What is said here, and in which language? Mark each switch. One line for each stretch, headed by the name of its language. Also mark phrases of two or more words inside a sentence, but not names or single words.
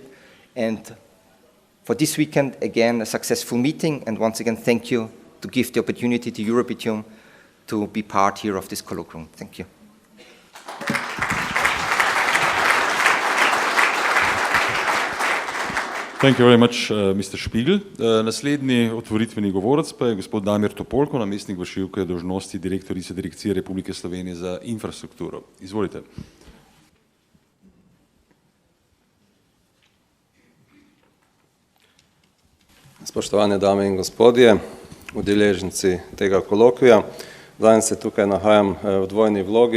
English: And for this weekend, again, a successful meeting. And once again, thank you to give the opportunity to Eurobitume to be part here of this colloquium. Thank you. Thank you very much, Mr. Špigl.
Slovenian: Naslednji otvoritveni govorec pa je gospod Damir Topolko, namestnik vršilke dolžnosti direktorice Direkcije Republike Slovenije za infrastrukturo. Izvolite. Spoštovane dame in gospodje, udeleženci tega kolokvija, danes se tukaj nahajam v dvojni vlogi.